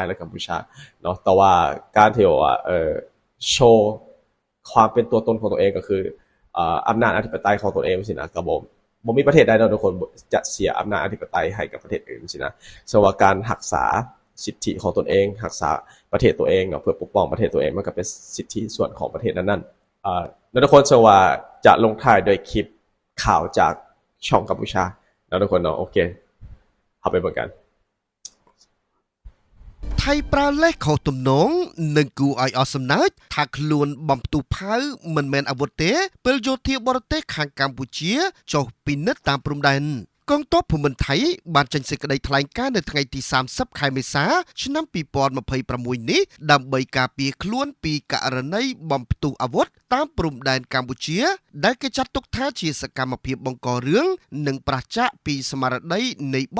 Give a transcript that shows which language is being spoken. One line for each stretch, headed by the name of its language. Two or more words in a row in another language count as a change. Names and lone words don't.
Thai: และกัมพูชาเนาะแต่ว่าการที่ว่าโชว์ความเป็นตัวตนของตัวเองก็คืออำนาจอธิปไตยของตัวเองสินะก็บ่มีประเทศใดเนาะทุกคนจะเสียอำนาจอธิปไตยให้กับประเทศอื่นสินะสว่าการรักษาสิทธิของตนเองรักษาประเทศตัวเองเนาะเพื่อปกป้องประเทศตัวเองมันก็เป็นสิทธิส่วนของประเทศนั้นๆแล้วทุกคนสว่าจะลงท้ายด้วยคลิปข่าวจากช่องกัมพูชาแล้วทุกคนเนาะโอเคเอาไปเบิ่งกัน
Khmer: ไทยปราเลขเขาទំនងនឹងគួរឲ្យអស់សំណើចថាខ្លួនបំផ្ទុះផៅមិនមែនអាវុធទេពេលយោធាបរទេសខាងកម្ពុជាចុះពិនិត្យតាមព្រំដែនកងទ័ពភូមិន្ទថៃបានចេញសេចក្តីថ្លែងការណ៍នៅថ្ងៃទី30ខែមេសាឆ្នាំ2026នេះដើម្បីការពារខ្លួនពីករណីបំផ្ទុះអាវុធតាមព្រំដែនកម្ពុជាដែលគេចាត់ទុកថាជាសកម្មភាពបង្ករឿងនិងប្រឆាចពីស្មារតីនៃបទ